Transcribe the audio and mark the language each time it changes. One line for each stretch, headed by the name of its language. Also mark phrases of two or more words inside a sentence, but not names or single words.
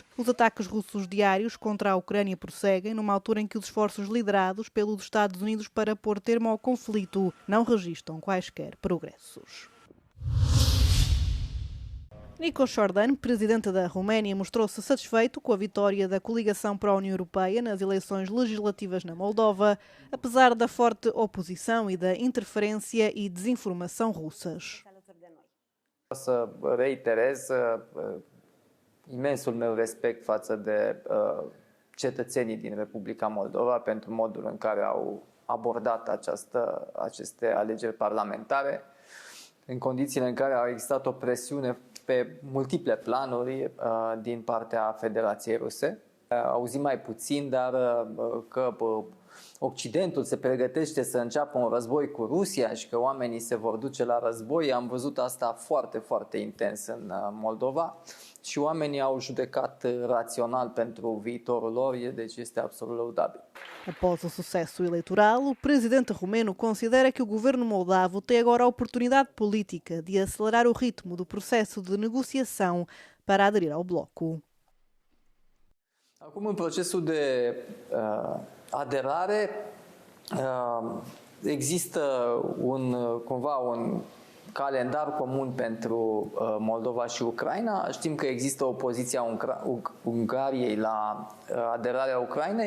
Portuguese: Os ataques russos diários contra a Ucrânia prosseguem numa altura em que os esforços liderados pelos Estados Unidos para pôr termo ao conflito não registram quaisquer progressos. Nico Jordan, presidente da Roménia, mostrou-se satisfeito com a vitória da coligação para a União Europeia nas eleições legislativas na Moldova, apesar da forte oposição e da interferência e desinformação russas.
Romanian: Să reiterez imensul meu respect față de cetățenii din Republica Moldova pentru modul în care au abordat aceste alegeri parlamentare, în condițiile în care a existat o presiune pe multiple planuri din partea Federației Ruse. Auzim mai puțin, dar că Occidentul se pregătește să înceapă un război cu Rusia și că oamenii se vor duce la război. Am văzut asta foarte, foarte intens în Moldova și oamenii au judecat rațional pentru viitorul lor, deci este absolut lăudabil.
Portuguese: Após o sucesso eleitoral, o presidente romeno considera que o governo moldavo tem agora a oportunidade política de acelerar o ritmo do processo de negociação para aderir ao bloco.
Romanian: Acum, în procesul de aderare, există cumva un calendar comun pentru Moldova și Ucraina. Știm că există opoziția Ungariei la aderarea Ucrainei.